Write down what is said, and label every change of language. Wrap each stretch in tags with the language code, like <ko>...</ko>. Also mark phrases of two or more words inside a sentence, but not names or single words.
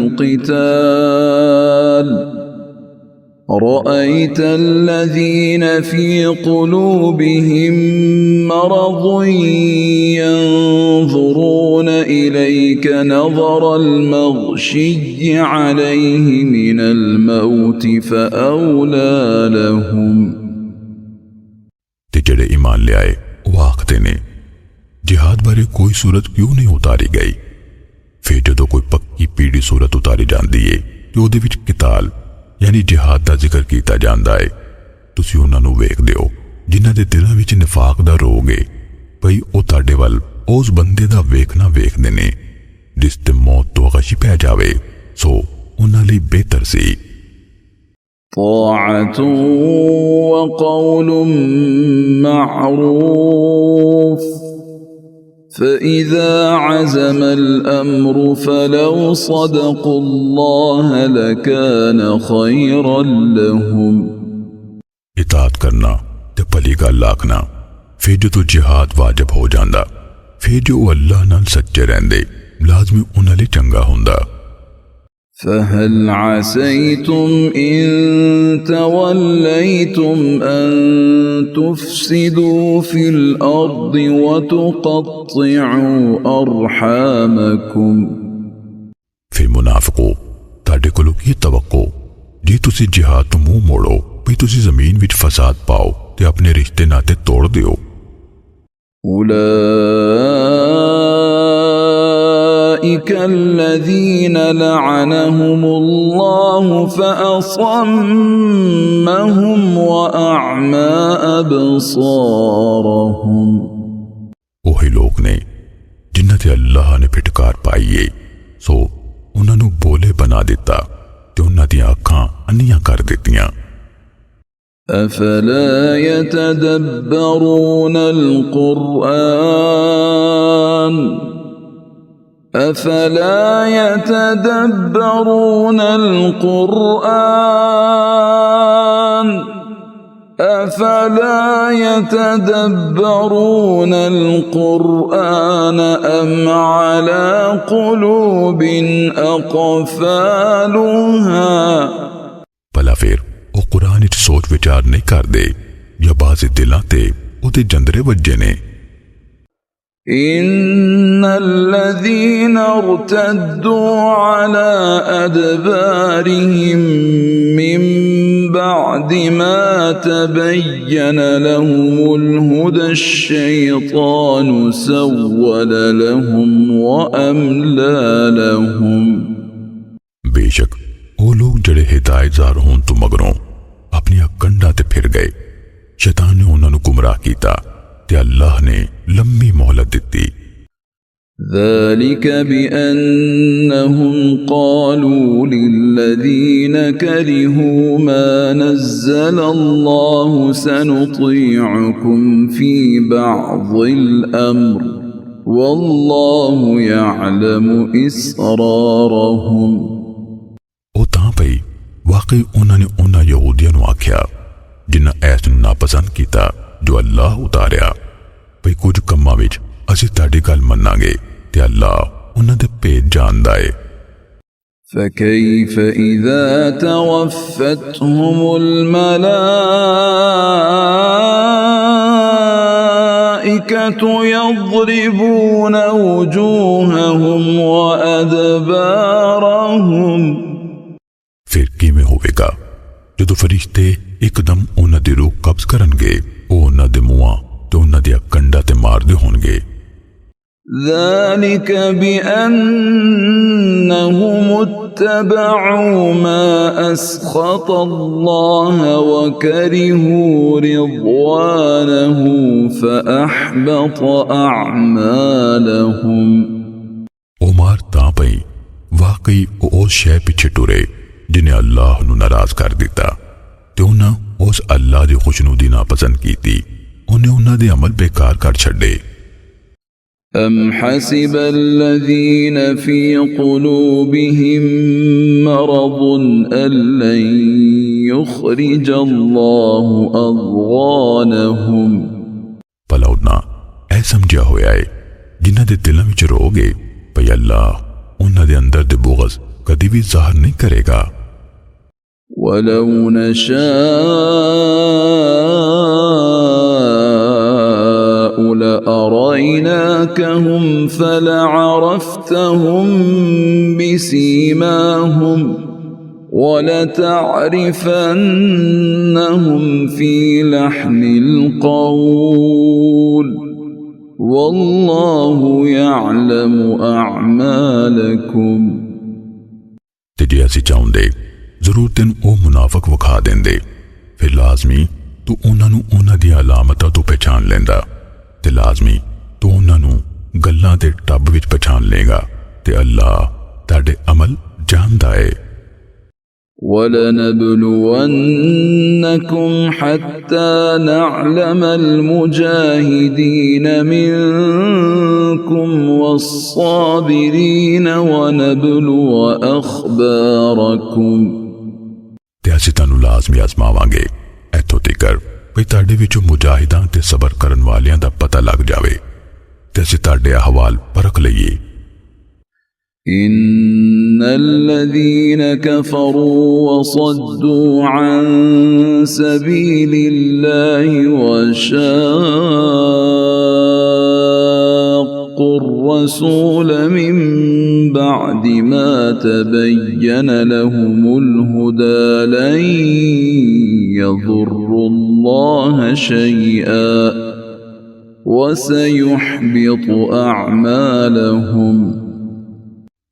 <ar>القتال رأيت الذين في قلوبهم مرض ينظرون إليك نظر المغشي عليه من الموت فأولى لهم۔</ar> <pa>ਤੇ ਜਿਹੜੇ ਈਮਾਨ ਲੈ ਆਏ ਉਹ ਆਖਦੇ ਨੇ ਜਿਹਾਦ ਬਾਰੇ ਕੋਈ ਸੂਰਤ ਕਿਉਂ ਨਹੀਂ ਉਤਾਰੀ ਗਈ। ਫਿਰ ਜਦੋਂ ਕੋਈ ਪੱਕੀ ਪੀਡੀ ਸੂਰਤ ਉਤਾਰੀ ਜਾਂਦੀ ਹੈ ਤਾਂ ਉਹਦੇ ਵਿੱਚ ਕਿਤਾਲ ਯਾਨੀ ਜਿਹਾਦ ਕਾ ਜ਼ਿਕਰ ਕੀਤਾ ਜਾਂਦਾ ਹੈ। ਤੁਸੀਂ ਉਨ੍ਹਾਂ ਨੂੰ ਵੇਖਦੇ ਹੋ ਜਿਨ੍ਹਾਂ ਦੇ ਦਿਲਾਂ ਵਿੱਚ ਨਿਫ਼ਾਕ ਦਾ ਰੋਗ ਹੈ ਭਈ ਉਹ ਤੁਹਾਡੇ ਵੱਲ ਉਸ ਬੰਦੇ ਦਾ ਵੇਖਣਾ ਵੇਖਦੇ ਨੇ ਜਿਸ ਤੇ ਮੌਤ ਤੋਂ ਗ਼ਸ਼ੀ ਪੈ ਜਾਵੇ, ਸੋ ਉਨ੍ਹਾਂ ਲਈ ਬਿਹਤਰ ਸੀ।</pa> <ar>طاعة وقول معروف فإذا عزم الأمر فلو صدقوا الله لكان خيرا لهم।</ar> <pa>ਇਤਾਅਤ ਕਰਨਾ ਤੇ ਭਲੀ ਗੱਲ ਆਖਣਾ, ਫਿਰ ਜੋ ਜਿਹਾਦ ਵਾਜਿਬ ਹੋ ਜਾਂਦਾ, ਫਿਰ ਜੋ ਅੱਲਾਹ ਨਾਲ ਸੱਚੇ ਰਹਿੰਦੇ ਲਾਜ਼ਮੀ ਉਨ੍ਹਾਂ ਲਈ ਚੰਗਾ ਹੁੰਦਾ।</pa> <ar>فهل عسيتم إن توليتم أن تفسدوا في الأرض وتقطعوا أرحامكم।</ar> <pa>ਫਿਰ ਮੁਨਾਫ਼ਿਕੋ ਤੁਹਾਡੇ ਕੋਲੋਂ ਕੀ ਤਵੱਕੋ ਜੇ ਤੁਸੀਂ ਜਿਹਾਦ ਤੋਂ ਮੂੰਹ ਮੋੜੋ ਭਈ ਤੁਸੀਂ ਜ਼ਮੀਨ ਵਿੱਚ ਫ਼ਸਾਦ ਪਾਓ ਤੇ ਆਪਣੇ ਰਿਸ਼ਤੇ ਨਾਤੇ ਤੋੜ ਦਿਓ।</pa> <ar>كالذين لعنهم الله فأصمهم وأعمى أبصارهم</ar> <pa>ਉਹੀ ਲੋਕ ਨੇ ਜਿਨ੍ਹਾਂ ਤੇ ਅੱਲਾਹ ਨੇ ਫਿਟਕਾਰ ਪਾਈ ਏ ਸੋ ਉਹਨਾਂ ਨੂੰ ਬੋਲੇ ਬਣਾ ਦਿੱਤਾ ਤੇ ਉਹਨਾਂ ਦੀਆਂ ਅੱਖਾਂ ਅੰਨੀਆਂ ਕਰ ਦਿੱਤੀਆਂ</pa> <ar>أفلا يتدبرون القرآن أفلا يتدبرون القرآن أفلا يتدبرون القرآن أم على قلوب أقفالها</ar> <pa>ਭਲਾ ਫਿਰ ਉਹ ਕੁਰਾਨ ਵਿੱਚ ਸੋਚ ਵਿਚਾਰ ਨਹੀਂ ਕਰਦੇ ਜਾਂ ਬਾਜ਼ੇ ਦਿਲਾਂ ਤੇ ਉਹਦੇ ਜੰਦਰੇ ਵੱਜੇ ਨੇ</pa> <ar>إن الذين ارتدوا على أدبارهم من بعد ما تبين لهم الهدى الشيطان سول لهم وأملى لهم</ar> <pa>ਬੇਸ਼ੱਕ ਉਹ ਲੋਕ ਜਿਹੜੇ ਹਿਦਾਇਤਜ਼ਾਰ ਹੋਣ ਤੋਂ ਮਗਰੋਂ ਆਪਣੀਆਂ ਕੰਡਾਂ ਤੇ ਫਿਰ ਗਏ ਸ਼ੈਤਾਨ ਨੇ ਉਹਨਾਂ ਨੂੰ ਗੁੰਮਰਾਹ ਕੀਤਾ ਤੇ ਅੱਲਾਹ ਨੇ ਲੰਮੀ ਮੌਹਲਤ ਦਿੱਤੀ</pa> <ar>ذلك بأنهم قالوا للذين كرهوا ما نزل الله سنطيعكم في بعض الأمر والله يعلم إسرارهم</ar> <pa>ਉਹ ਤਾਂ ਭਈ ਵਾਕਈ ਉਹਨਾਂ ਨੇ ਉਹਨਾਂ ਯਹੂਦੀਆਂ ਨੂੰ ਆਖਿਆ ਜਿਨ੍ਹਾਂ ਐਸ ਨੂੰ ਨਾਪਸੰਦ ਕੀਤਾ ਜੋ ਅੱਲਾਹ ਉਤਾਰਿਆ ਭਈ ਕੁਝ ਕੰਮਾਂ ਵਿੱਚ ਅਸੀਂ ਤੁਹਾਡੀ ਗੱਲ ਮੰਨਾਂਗੇ ਤੇ ਅੱਲਾਹ ਉਹਨਾਂ ਦੇ ਭੇਦ ਜਾਣਦਾ ਏ</pa> <ar>فكيف إذا توفتهم الملائكة يضربون وجوههم وأدبارهم</ar> <pa>ਫਿਰ ਕਿਵੇਂ ਹੋਵੇਗਾ ਜਦੋਂ ਫਰਿਸ਼ਤੇ ਇੱਕਦਮ ਉਹਨਾਂ ਦੀ ਰੂਹ ਕਬਜ਼ ਕਰਨਗੇ ਉਹ ਉਹਨਾਂ ਦੇ ਮੂੰਹਾਂ ਤੇ ਉਹਨਾਂ ਦੀਆਂ ਕੰਡਾਂ ਤੇ ਮਾਰਦੇ ਹੋਣਗੇ</pa> <ar>ذلك بأنهم اتبعوا ما أسخط الله وكرهوا رضوانه فأحبط أعمالهم</ar> <pa>ਉਹ ਮਾਰ ਤਾਂ ਪਈ ਵਾਕਈ ਉਹ ਸ਼ੈ ਪਿੱਛੇ ਟੁਰੇ ਜਿਨੇ ਅੱਲਾਹ ਨੂੰ ਨਾਰਾਜ਼ ਕਰ ਦਿੱਤਾ ਤੇ ਉਹਨਾਂ ਉਸ ਅੱਲਾਹ ਦੀ ਖੁਸ਼ਨੂਦੀ ਨਾਪਸੰਦ ਕੀਤੀ ਉਹਨੇ ਉਹਨਾਂ ਦੇ ਅਮਲ ਬੇਕਾਰ ਕਰ ਛੱਡੇ</pa> <ar>أم حسب الذين في قلوبهم مرض أن لن يخرج الله أضغانهم</ar> <pa>ਭਲਾ ਉਹਨਾਂ ਇਹ ਸਮਝਿਆ ਹੋਇਆ ਹੈ ਜਿਨ੍ਹਾਂ ਦੇ ਦਿਲਾਂ ਵਿੱਚ ਰੋਗ ਹੈ ਭਈ ਅੱਲਾਹ ਉਹਨਾਂ ਦੇ ਅੰਦਰ ਦੇ ਬੁਗਜ਼ ਕਦੀ ਵੀ ਜ਼ਾਹਰ ਨਹੀਂ ਕਰੇਗਾ</pa> <ar>ولو نشاء لأريناكهم فلعرفتهم بسيماهم ولتعرفنهم في لحن القول والله يعلم أعمالكم</ar> <pa>ਤੇ ਜੇ ਅਸੀਂ ਚਾਹੁੰਦੇ ਜ਼ਰੂਰ ਤੈਨੂੰ ਉਹ ਮੁਨਾਫਿਕ ਵਿਖਾ ਦਿੰਦੇ ਫਿਰ ਲਾਜ਼ਮੀ ਤੂੰ ਉਹਨਾਂ ਨੂੰ ਉਹਨਾਂ ਦੀਆਂ ਅਲਾਮਤਾਂ ਤੋਂ ਪਛਾਣ ਲੈਂਦਾ ਤੇ ਲਾਜ਼ਮੀ ਤੂੰ ਉਹਨਾਂ ਨੂੰ ਗੱਲਾਂ ਦੇ ਟੱਬ ਵਿੱਚ ਪਛਾਣ ਲੇਗਾ ਤੇ ਅੱਲਾਹ ਤੁਹਾਡੇ ਅਮਲ ਜਾਣਦਾ ਹੈ</pa> <ar>وَلَنَبْلُوَنَّكُمْ حَتَّى نَعْلَمَ الْمُجَاهِدِينَ مِنكُمْ وَالصَّابِرِينَ وَنَبْلُوَ أَخْبَارَكُمْ</ar> <pa>ਤੇ ਅਸੀਂ ਤੁਹਾਨੂੰ ਲਾਜ਼ਮੀ ਆਜ਼ਮਾਵਾਂਗੇ ਇੱਥੋਂ ਤੀਕਰ ਵੀ ਤੁਹਾਡੇ ਵਿੱਚੋਂ ਮੁਜਾਹਿਦਾਂ ਤੇ ਸਬਰ ਕਰਨ ਵਾਲਿਆਂ ਦਾ ਪਤਾ ਲੱਗ ਜਾਵੇ ਤੇ ਅਸੀਂ ਤੁਹਾਡੇ ਅਹਵਾਲ ਪਰਖ ਲਈਏ</pa> <ar>إن الذين كفروا وصدوا عن سبيل الله وشاقوا الرسول من بعد ما تبين لهم الهدى لن يضروا الله شيئا وسيحبط أعمالهم</ar>